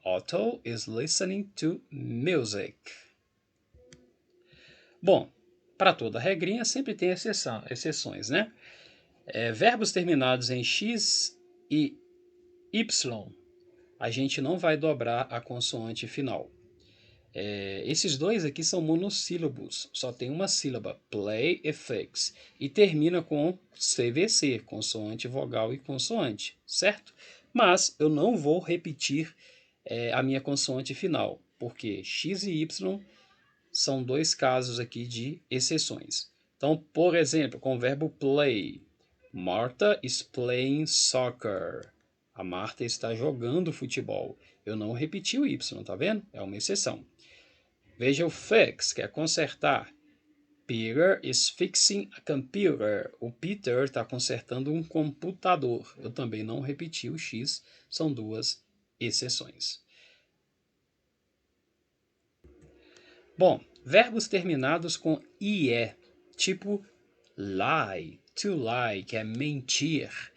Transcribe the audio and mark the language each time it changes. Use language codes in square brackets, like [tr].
[en] Otto is listening to music. [pt] Bom, para toda regrinha sempre tem exceções, né? Verbos terminados em X e Y, a gente não vai dobrar a consoante final. Esses dois aqui são monossílabos, só tem uma sílaba, play e fix, e termina com CVC, consoante, vogal e consoante, certo? Mas eu não vou repetir a minha consoante final, porque X e Y são 2 casos aqui de exceções. Então, por exemplo, com o verbo play, [en] Martha is playing soccer. [pt] A Marta está jogando futebol. Eu não repeti o Y, tá vendo? É uma exceção. Veja o fix, que é consertar. [en] Peter is fixing a computer. [pt] O Peter está consertando um computador. Eu também não repeti o X, são 2 exceções. Bom, verbos terminados com IE, tipo lie, to lie, que é mentir.